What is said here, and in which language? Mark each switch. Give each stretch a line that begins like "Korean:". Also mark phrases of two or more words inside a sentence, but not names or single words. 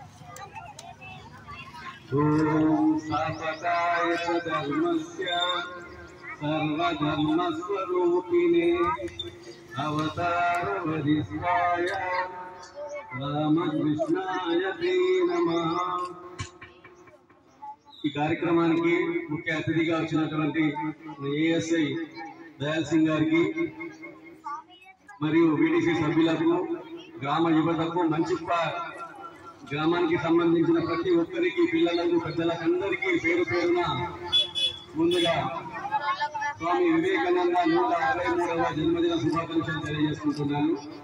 Sanskrit: सापकाय धर्मस्य सर्वधर्मस्वरूपिणे अवतार वरिष्ठाय रामकृष्णाय ते नमः।
Telugu: ఈ కార్యక్రమానికి ముఖ్య అతిథిగా వచ్చినటువంటి ఏఎస్ఐ దయాల్ సింగ్ గారికి మరియు వీడీసీ సభ్యులకు గ్రామ యువతకు మంచిప్ప గ్రామానికి సంబంధించిన ప్రతి ఒక్కరికి పిల్లలకు పెద్దలకు అందరికీ పేరు పేరున ముందుగా స్వామి వివేకానంద 163వ జన్మదిన శుభాకాంక్షలు తెలియజేసుకుంటున్నాను।